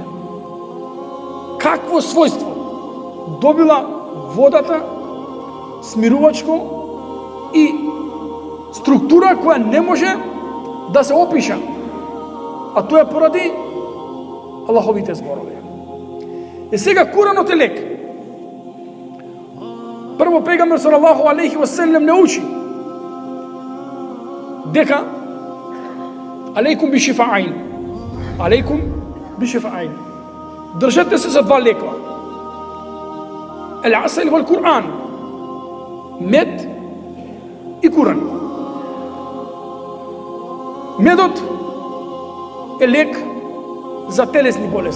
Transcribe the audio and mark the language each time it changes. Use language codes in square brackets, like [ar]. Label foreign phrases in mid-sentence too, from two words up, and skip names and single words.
[mk] Какво својство добила водата, смирувачко и структура која не може да се опиша. А тоа е поради Аллаховите зборови. И сега Куранот е лек. Прво пегамбер [ar] صلى الله عليه وسلم [mk] не учи дека [ar] عليكم بالشفاءين. عليكم بالشفاءين. [mk] Држете се за два лекова. [ar] العسل والقرآن. [mk] Мед и Куран. Медот е лек за телесни болести.